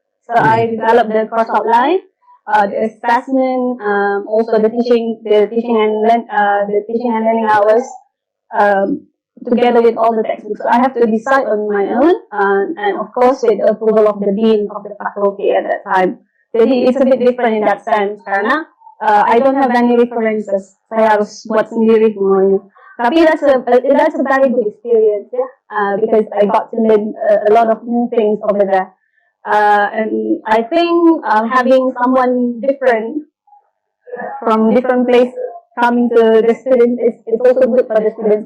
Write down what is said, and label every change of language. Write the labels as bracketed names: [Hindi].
[English] So I developed the course outline, the assessment, also the teaching and learning hours, together with all the textbooks. So I have to decide on my own, and of course with the approval of the dean of the faculty at that time. [Indonesian] Jadi [English] it's a bit different in that sense [Indonesian] karena [English] I don't have any references. [Indonesian] Saya harus buat sendiri semuanya. Tapi [English] that's a very good experience, because I got to learn a lot of new things over there. And I think having someone different from different place coming to the students is also good for the students.